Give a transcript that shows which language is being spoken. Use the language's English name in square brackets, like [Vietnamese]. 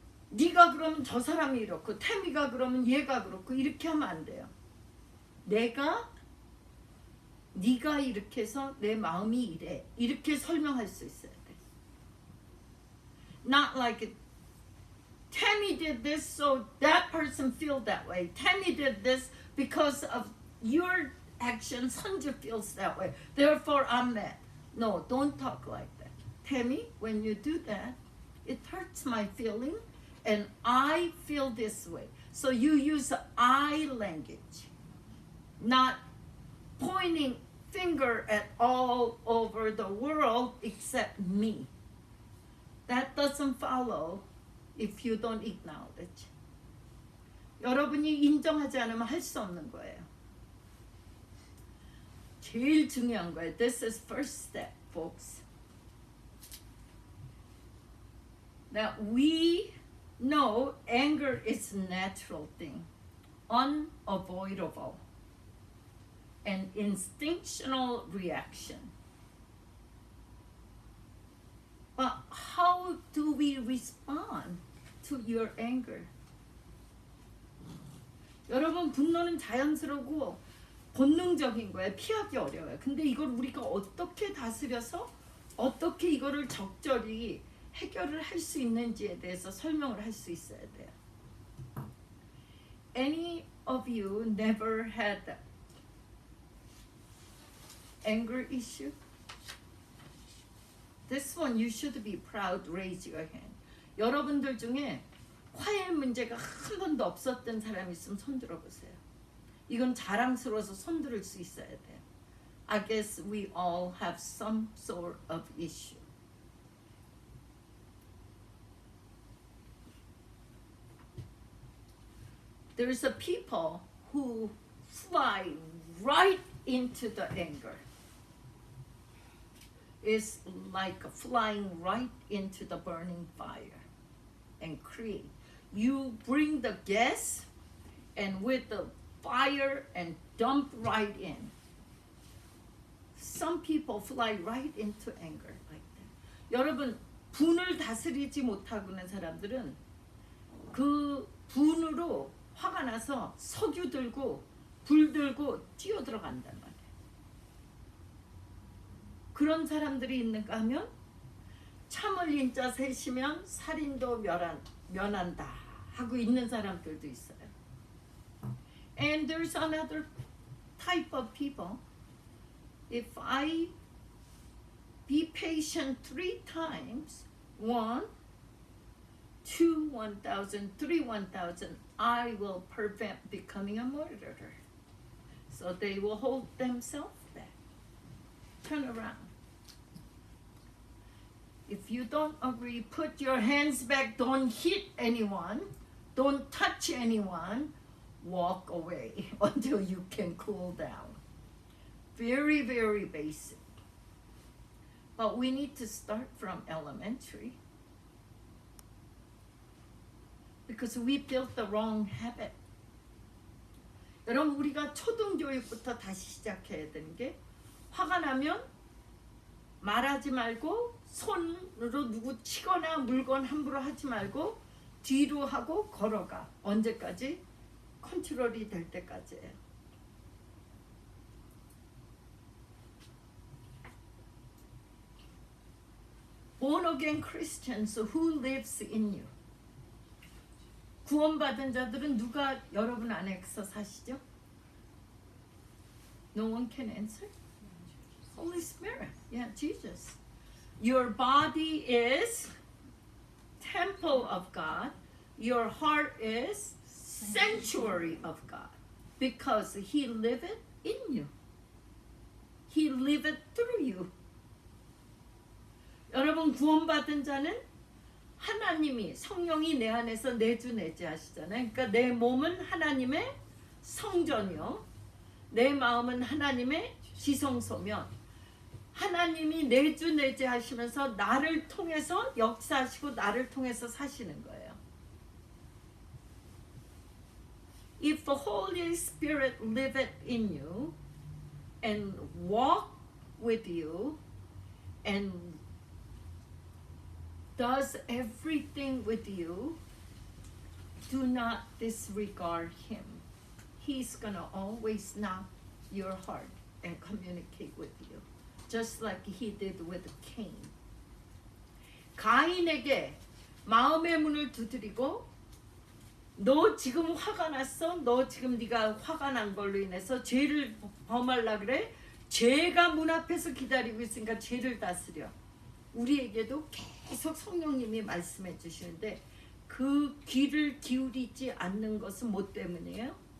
[Korean] 네가 그러면 저 사람이 이렇고, 태미가 그러면 얘가 그렇고, 이렇게 하면 안 돼요. 네가 이렇게 해서 내 마음이 이래, 이렇게 설명할 수 있어야 돼. [English] Not like Tammy did this, so that person feel that way. Tammy did this because of your action. Sanju feels that way. Therefore, I'm mad. No, don't talk like that. Tammy, when you do that, it hurts my feeling, and I feel this way. So you use I language, not pointing finger at all over the world except me. That doesn't follow if you don't acknowledge. [Korean] 여러분이 인정하지 않으면 할 수 없는 거예요. 제일 중요한 거예요. [English] This is first step, folks. Now we know anger is a natural thing, unavoidable, an instinctual reaction. But how do we respond to your anger? [Korean] 여러분, 분노는 자연스러우고 본능적인 거예요. 피하기 어려워요. 근데 이걸 우리가 어떻게 다스려서 어떻게 이거를 적절히 해결을 할 수 있는지에 대해서 설명을 할 수 있어야 돼요. [English] Any of you never had anger issue? This one you should be proud. Raise your hand. [Korean] 여러분들 중에 화해 문제가 한 번도 없었던 사람이 있으면 손 들어보세요. 이건 자랑스러워서 손 들을 수 있어야 돼요. [English] I guess we all have some sort of issue. There's a people who fly right into the anger. It's like flying right into the burning fire and create. You bring the gas and with the fire and dump right in. Some people fly right into anger like that. [Korean] 여러분, 분을 다스리지 못하고는 사람들은 그 분으로 화가 나서 석유 들고 불 들고 뛰어 들어간단 말이에요. 그런 사람들이 있는가 하면 참을 인자 셋이면 살인도 면한다 하고 있는 사람들도 있어요. [English] And there's another type of people. If I be patient 3 times, 1, 2, 1,000, 3, 1,000, I will prevent becoming a murderer. So they will hold themselves back. Turn around. If you don't agree, put your hands back. Don't hit anyone. Don't touch anyone. Walk away until you can cool down. Very, very basic. But we need to start from elementary. Because we built the wrong habit. [Korean] 여러분, 우리가 초등교육부터 다시 시작해야 되는 게, 화가 나면 말하지 말고 손으로 누구 치거나 물건 함부로 하지 말고 뒤로 하고 걸어가. 언제까지? 컨트롤이 될 때까지예요. [English] Born again Christians who lives in you. [Korean] 구원받은 자들은 누가 여러분 안에서 사시죠? [English] No one can answer. Holy Spirit. Yeah, Jesus. Your body is temple of God. Your heart is sanctuary of God. Because He liveth in you. He liveth through you. [Korean] 여러분 구원받은 자는 하나님이 성령이 내 안에서 내주내제하시잖아요. 그러니까 내 몸은 하나님의 성전이요. 내 마음은 하나님의 지성소면 하나님이 내주내제하시면서 나를 통해서 역사하시고 나를 통해서 사시는 거예요. [English] If the Holy Spirit liveth in you and walk with you and does everything with you, do not disregard Him. He's gonna always knock your heart and communicate with you, just like He did with Cain. [Korean] 가인에게 마음의 문을 두드리고 너 지금 화가 났어? 너 지금 네가 화가 난 걸로 인해서 죄를 범하려 그래? 죄가 문 앞에서 기다리고 있으니까 죄를 다스려. 우리에게도 계속 성령님이 말씀해 주시는데 그 귀를 기울이지 않는 것은 뭐 때문이에요?